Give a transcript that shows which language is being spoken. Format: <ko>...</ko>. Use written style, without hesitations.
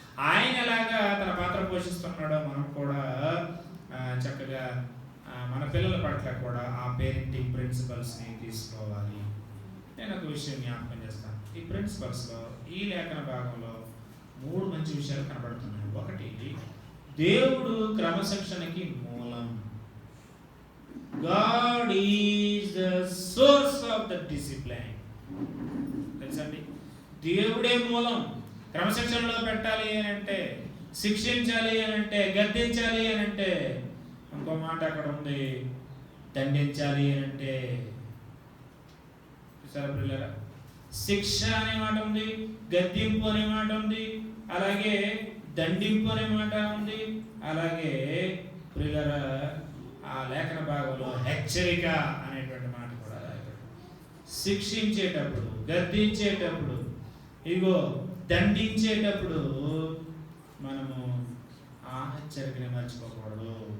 <te>ఆయన ఎలాగా తన పాత్ర పోషిస్తున్నాడో మనం కూడా చక్కగా మన పిల్లల పట్ల కూడా ఆ పేరెంటింగ్ ప్రిన్సిపల్స్ని తీసుకోవాలి. నేను ఒక విషయం జ్ఞాపకం చేస్తాను. ఈ ప్రిన్సిపల్స్లో ఈ లేఖన భాగంలో 3 మంచి విషయాలు కనబడుతున్నాయి. ఒకటి, దేవుడు క్రమశిక్షణకి మూలం.</te> <en>God is the source of the discipline.</en> <te>తెలుసండి, దేవుడే మూలం. క్రమశిక్షణలో పెట్టాలి అని అంటే, శిక్షించాలి అని అంటే, గద్దించాలి అని అంటే, ఇంకో మాట అక్కడ ఉంది, దండించాలి అని అంటే. పిల్లరా, శిక్ష అనే మాట ఉంది, గద్దింపు అనే మాట ఉంది, అలాగే దండింపు అనే మాట ఉంది, అలాగే పిల్లరా ఆ లేఖన భాగంలో హెచ్చరిక అనేటువంటి మాట కూడా శిక్షించేటప్పుడు, గద్దించేటప్పుడు, ఇగో దండించేటప్పుడు మనము ఆ హెచ్చరికని మర్చిపోకూడదు.</te>